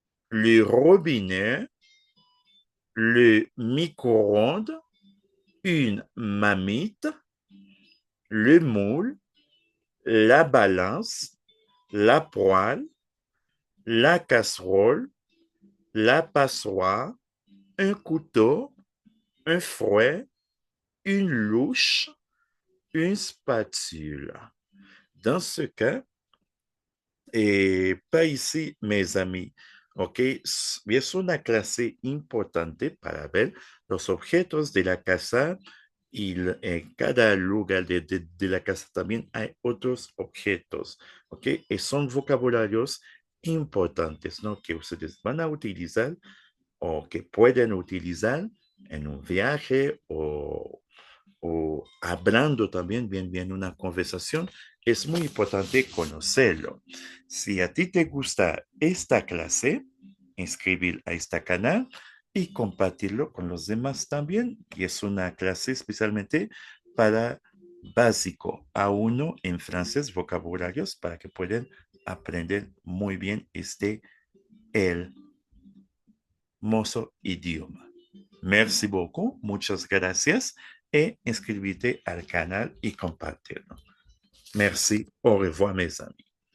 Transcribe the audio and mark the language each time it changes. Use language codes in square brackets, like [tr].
[fr] le robinet, le micro-ondes, une marmite, le moule, la balance, la poêle, la casserole, la passoire, un couteau, un fouet, une louche, une spatule. Dans ce cas, et pas ici, mes amis, ¿ok? [es] Es una clase importante para ver los objetos de la casa y en cada lugar de la casa también hay otros objetos, ¿ok? Y son vocabularios importantes, ¿no? Que ustedes van a utilizar o que pueden utilizar en un viaje o hablando también, bien una conversación, es muy importante conocerlo. Si a ti te gusta esta clase, inscribir a este canal y compartirlo con los demás también, que es una clase especialmente para básico A1 en francés, vocabularios, para que puedan aprender muy bien este hermoso idioma. [fr] Merci beaucoup, [es] muchas gracias [fr] et inscrivez-vous [es] al canal y compartirlo. [fr] Merci, au revoir mes amis.